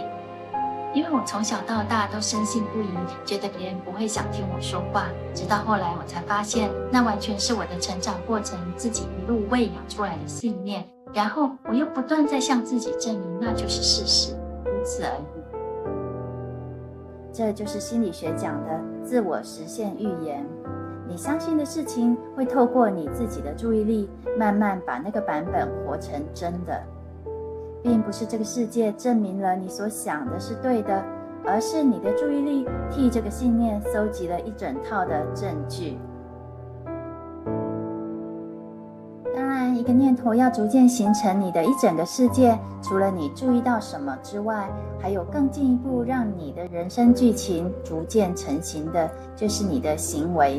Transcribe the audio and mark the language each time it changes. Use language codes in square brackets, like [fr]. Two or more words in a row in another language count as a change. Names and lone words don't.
[zh] 因為我從小到大都深信不疑，覺得別人不會想聽我說話，直到後來我才發現，那完全是我的成長過程自己一路餵養出來的信念，然後我又不斷在向自己證明那就是事實，如此而已。這就是心理學講的自我實現預言。你相信的事情會透過你自己的注意力，慢慢把那個版本活成真的。並不是這個世界證明了你所想的是對的，而是你的注意力替這個信念搜集了一整套的證據。當然，一個念頭要逐漸形成你的一整個世界，除了你注意到什麼之外，還有更進一步讓你的人生劇情逐漸成型的，就是你的行為。